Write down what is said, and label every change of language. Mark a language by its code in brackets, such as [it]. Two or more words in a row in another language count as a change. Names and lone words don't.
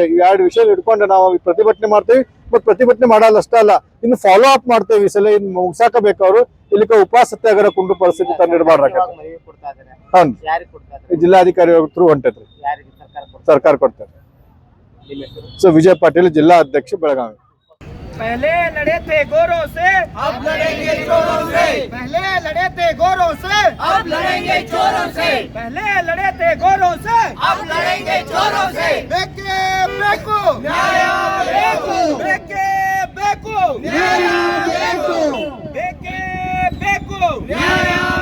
[kn] ಈ 2 ವಿಷಯ ಇಟ್ಕೊಂಡು ನಾವು ಪ್ರತಿಭಟನೆ ಮಾಡ್ತೇವೆ. ಮತ್ ಪ್ರತಿಭಟನೆ ಮಾಡಲ್ಲ ಅಷ್ಟೇ ಅಲ್ಲ, ಇನ್ನು [en] follow up [kn] ಮಾಡ್ತೇವೆ. ಈ ಸಲ ಇನ್ನು ಮುಗ್ಸಾಕಬೇಕು. ಅವರು ಇಲ್ಲಿಕ ಉಪವಾಸ ಸತ್ಯಾಗ್ರಹ ಕುಂಡು ಪರಿಸ್ಥಿತಿ ತಂದಿಡಬಾರ್ದು. ಜಿಲ್ಲಾಧಿಕಾರಿ ಥ್ರೂ ಹೊಂಟೈತ್ರಿ, ಸರ್ಕಾರ ಕೊಡ್ತಾರೆ. ಸೊ ವಿಜಯ್ ಪಾಟೀಲ್, ಜಿಲ್ಲಾ ಅಧ್ಯಕ್ಷ, ಬೆಳಗಾವಿ. [hi] पहले लड़े थे गोरों से, अब लड़ेंगे चोरों से। पहले लड़े थे गोरों से, अब लड़ेंगे चोरों से। पहले लड़े थे गोरों से, अब लड़ेंगे चोरों से। [kn] ಬೇಕೇ ಬೇಕು ನ್ಯಾಯ ಬೇಕು, ಬೇಕೇ ಬೇಕು ನ್ಯಾಯ ಬೇಕು, ಬೇಕೇ ಬೇಕು ನ್ಯಾಯ